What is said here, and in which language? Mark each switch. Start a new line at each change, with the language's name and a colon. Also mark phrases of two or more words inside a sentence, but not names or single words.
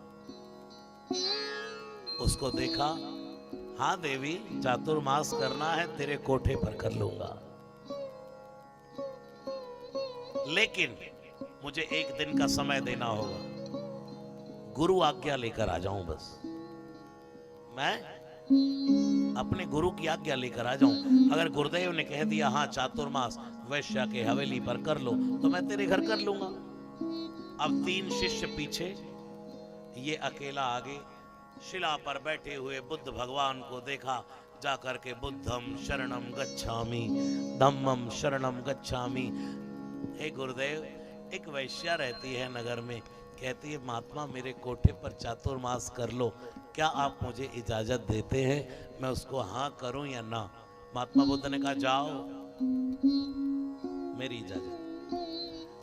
Hindi: उसको देखा, हाँ देवी चातुर्मास करना है तेरे कोठे पर कर लूंगा, लेकिन मुझे एक दिन का समय देना होगा, गुरु आज्ञा लेकर आ जाऊं, बस मैं अपने गुरु की आज्ञा लेकर आ जाऊं। अगर गुरुदेव ने कह दिया हाँ चातुर्मास वैश्या के हवेली पर कर लो, तो मैं तेरे घर कर लूंगा। अब 3 शिष्य पीछे, ये अकेला आगे। शिला पर बैठे हुए बुद्ध भगवान को देखा, जाकर के
Pali: बुद्धम शरणम गच्छामि, धम्मम शरणम गच्छामि।
Hindi: हे गुरुदेव, एक वैश्या रहती है नगर में, कहती है महात्मा मेरे कोठे पर चातुर्मास कर लो, क्या आप मुझे इजाजत देते हैं? मैं उसको हाँ करूं या ना? महात्मा बुद्ध ने कहा जाओ, मेरी इजाजत।